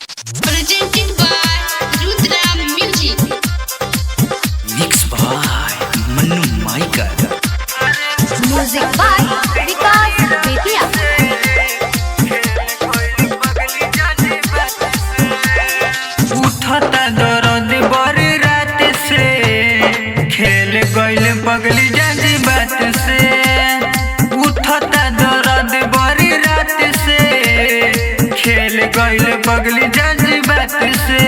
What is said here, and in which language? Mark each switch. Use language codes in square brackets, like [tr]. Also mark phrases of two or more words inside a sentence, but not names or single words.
[en] Presented by Rudra Music. Mixed by Manu Maikar. Music by Vikas Bethia. [bho] उठता दर्द बड़ी रात से, खेल गइल पगली जानी बात से। उठता दर्द बड़ी रात से, खेल गइल पगली जानी बात से।